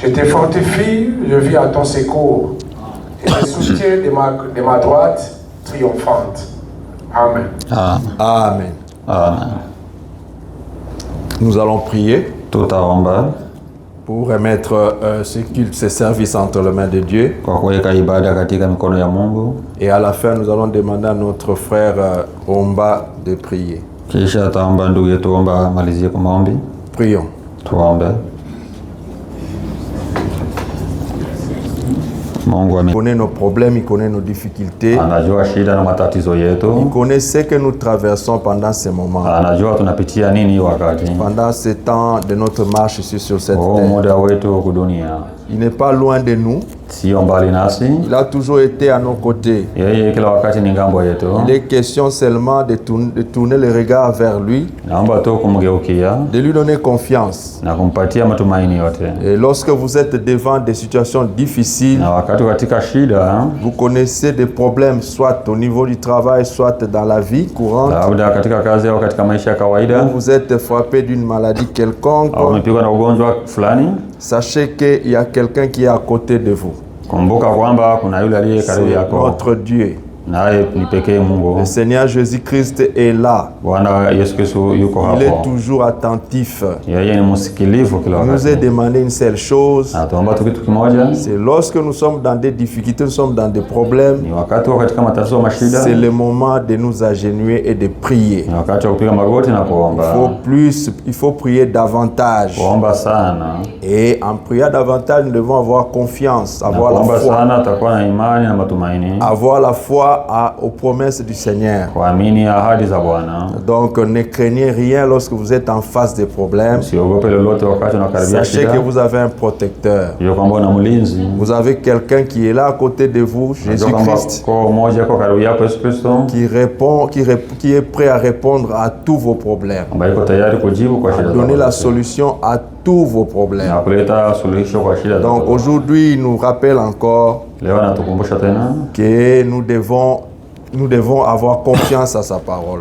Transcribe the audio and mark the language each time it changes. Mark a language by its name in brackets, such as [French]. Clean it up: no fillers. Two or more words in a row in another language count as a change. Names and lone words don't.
[French] Je te fortifie, je vis à ton secours. Et je soutiens de ma droite triomphante. Amen. Amen. Amen. Amen. Nous allons prier [Swahili] tutaomba [French] pour remettre ce culte, ces services entre les mains de Dieu. [Swahili] Kwa kuweka ibada katika mikono ya Mungu. [French] Et à la fin, nous allons demander à notre frère Omba de prier. [Swahili] Kisha ataomba ndugu yetu Omba amalizie kwa maombi. [French] Prions. [Swahili] Tuombe. [French] Il connaît nos problèmes, il connaît nos difficultés. [Swahili] Anajua shida na matatizo yetu. [French] Il connaît ce que nous traversons pendant ces moments. [Swahili] Anajua tunapitia nini wakati. [French] Pendant ce temps de notre marche ici sur cette terre. [Swahili] Muda wetu huku dunia. [French] Il n'est pas loin de nous. [Swahili] Sio mbali nasi. [French] Il a toujours été à nos côtés. [Swahili] Yeye kila wakati ni ngambo yetu. [French] Il est question seulement de tourner le regard vers lui. [Swahili] Naomba tu kumgeukia. [French] De lui donner confiance. [Swahili] Na kumpatia matumaini yote. [French] Et lorsque vous êtes devant des situations difficiles, [Swahili] na wakati katika shida, [French] vous connaissez des problèmes soit au niveau du travail, soit dans la vie courante. [Swahili] Labda katika kazi au katika maisha ya kawaida. [French] Vous êtes frappé d'une maladie quelconque. [Swahili] Au umepigwa na ugonjwa fulani. [French] Sachez qu'il y a quelqu'un qui est à côté de vous. [Swahili] Kumbuka kwamba kuna yule aliye karibu yako. [French] Notre Dieu. [Swahili] Naye ni pekee Mungu. [French] Le Seigneur Jésus-Christ est là. [Swahili] Bwana Yesu Kristo yuko hapo. [French] Il est toujours attentif. [Swahili] Yeye ni msikilivu kila wakati. [French] Il nous a demandé une seule chose. [Swahili] Atuomba tu kitu kimoja. [French] C'est lorsque nous sommes dans des difficultés, nous sommes dans des problèmes. [Swahili] Ni wakati katika matatizo mashida. [French] C'est le moment de nous agenouiller et de prier. [Swahili] Ni wakati wa kupiga magoti na kuomba. [French] Il faut prier davantage. [Swahili] Kuomba sana. [French] Et en priant davantage, nous devons avoir confiance, avoir la foi. [Swahili] Kuomba sana takuwa na imani na matumaini. [French] Avoir la foi aux promesses du Seigneur. [Swahili] Kuamini ahadi za Bwana. [French] Donc ne craignez rien lorsque vous êtes en face des problèmes. [Swahili] Usiogope lolote wakati unakaribia shida. [French] Sachez que vous avez un protecteur. [Swahili] Hiyo kwamba una mlinzi. [French] Vous avez quelqu'un qui est là à côté de vous, Jésus-Christ. Qui est prêt à répondre à tous vos problèmes. À donner la solution à tous vos problèmes. Donc aujourd'hui, il nous rappelle encore que nous devons avoir confiance à sa parole.